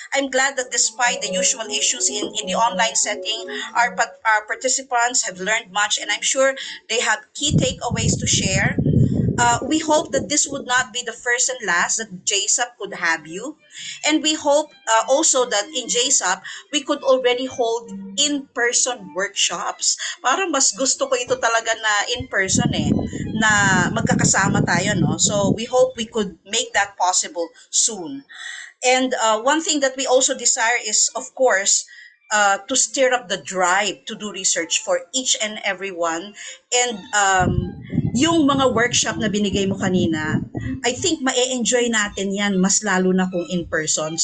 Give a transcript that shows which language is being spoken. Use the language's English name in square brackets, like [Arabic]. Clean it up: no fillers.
[English] I'm glad that despite the usual issues in the online setting, our participants have learned much, and I'm sure they have key takeaways to share. we hope that this would not be the first and last that JSAP could have you. And we hope also that in JSAP, we could already hold in-person workshops. [Filipino] Parang mas gusto ko ito talaga na in-person na magkakasama tayo, no? [English] So we hope we could make that possible soon. And one thing that we also desire is, of course, to stir up the drive to do research for each and every one. [Filipino] And yung mga workshop na binigay mo kanina, [English] I think [Filipino] ma-enjoy natin yan mas lalo na kung in person.